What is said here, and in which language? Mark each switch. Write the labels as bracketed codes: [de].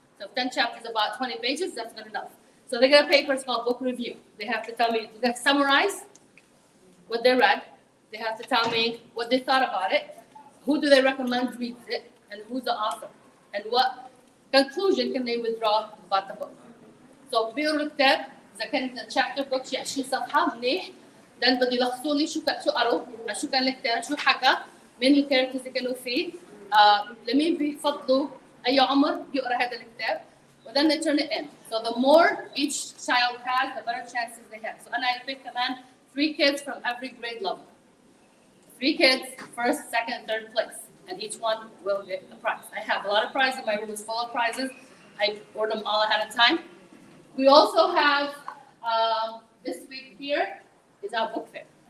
[en] So if 10 chapters about 20 pages, that's good enough. So they get a paper, it's called book review. They have to tell me, they have to summarize what they read. They have to tell me what they thought about it, who do they recommend reads it, and who's the author, and what conclusion can they withdraw about the book. [ar] So بيقروا الكتاب إذا كانت [en] chapter book [ar] شي 20 صفحة منيح، [en] then [ar] بده يلخصوا لي شو قروا، شو كان الكتاب، شو حكى، مين الكاركترز اللي كانوا فيه، لمين بيفضلوا أي عمر يقرأ هذا الكتاب. [en] But then they turn it in. So the more each child has, the better chances they have. So and I pick command 3 kids from every grade level. 3 kids, 1st, 2nd, 3rd place, and each one will get a prize. I have a lot of prizes. My room is full of prizes. I order them all ahead of time. We also have this week here is our book fair.